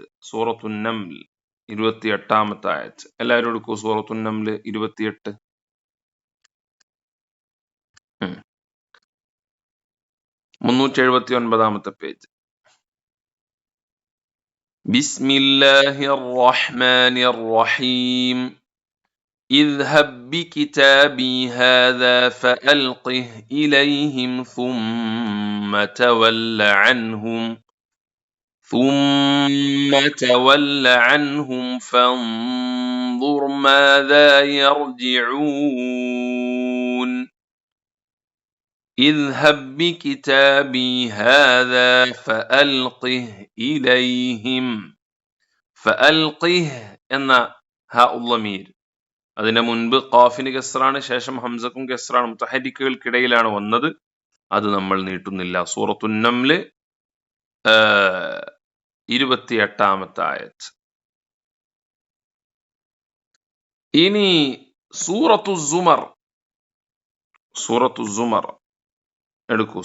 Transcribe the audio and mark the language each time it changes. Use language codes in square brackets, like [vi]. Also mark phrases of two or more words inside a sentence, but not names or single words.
[ml] സൂറത്തു നംല് 28-ാമത്തെ ആയത്ത് എല്ലാവരും എടുക്കൂ. സൂറത്തു നംല് 28. 379-ാമത്തെ പേജ്. [ar] بسم الله الرحمن الرحيم. اذهب بكتابي هذا فألقه إليهم ثم تول عنهم فانظر ماذا يرجعون. اذهب بكتابي هذا فألقه إليهم. [ml] فألقه എന്ന [ar] هاء الضمير, [ml] അതിന്റെ മുൻപ് ഖാഫിന് കെസ്റാണ്, ശേഷം ഹംസക്കും കെസ്റാണ്, മുത്തഹരിക്കുകൾക്കിടയിലാണ് വന്നത്. അത് നമ്മൾ നീട്ടുന്നില്ല. സൂറത്തു നംല് 28-ാമത്തെ ആയത്ത്. ഇനി സൂറത്തു സുമർ എടുക്കൂ.